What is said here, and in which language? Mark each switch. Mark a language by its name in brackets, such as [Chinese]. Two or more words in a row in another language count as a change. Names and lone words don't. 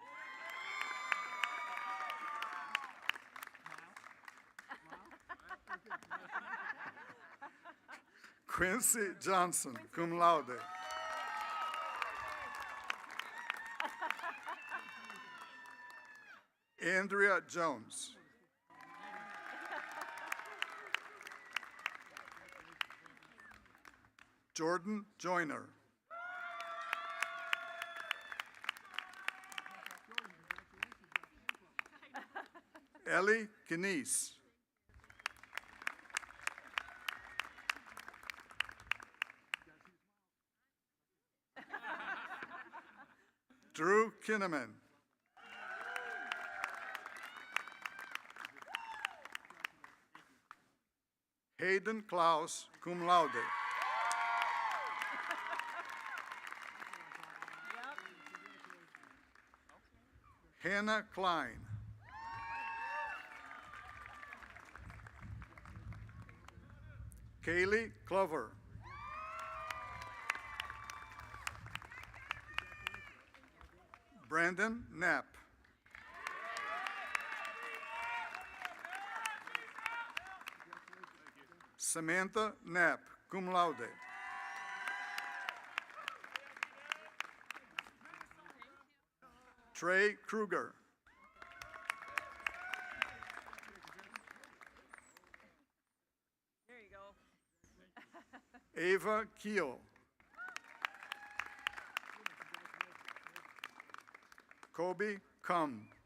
[English] Quincy Johnson, [Latin] cum laude. [English] Andrea Jones. Jordan Joyner. Ellie Kines. Drew Kinnaman. Hayden Klaus, [Latin] cum laude. [English] Hannah Klein. Kaylee Clover. Brandon Knapp. Samantha Knapp, [Latin] cum laude. [English] Trey Kruger. There you go. Ava Keel. Kobe Cum.